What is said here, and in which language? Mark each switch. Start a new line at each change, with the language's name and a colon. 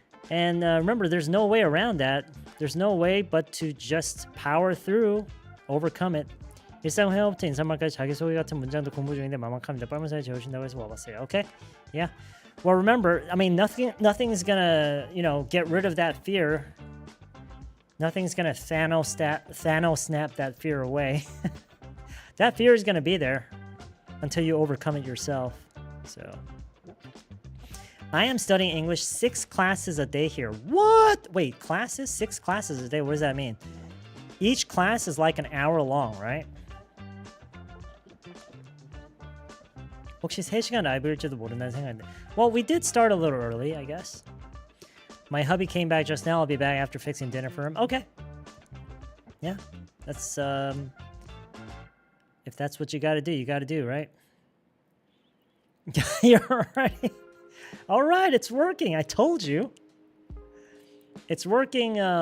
English: And remember, there's no way around that. There's no way but to just power through, overcome it.
Korean: 일상 회화부터 인사말까지 자기소개 같은 문장도 공부 중인데 만만합니다. 빨간사에 재우신다고 해서 와봤어요.
English: Okay? Yeah. Well, remember, I mean, nothing's gonna, get rid of that fear. Nothing's gonna Thanos snap that fear away. That fear is gonna be there until you overcome it yourself. So, I am studying English 6 classes a day here. What? Wait, classes? 6 classes a day? What does that mean? Each class is like an hour long, right?
Korean: 혹시 3시간 라이브일지도 모른다는 생각인데.
English: Well, we did start a little early, I guess. My hubby came back just now. I'll be back after fixing dinner for him. Okay. Yeah. That's, if that's what you gotta do, you gotta do, right? You're right. All right, it's working. I told you. It's working.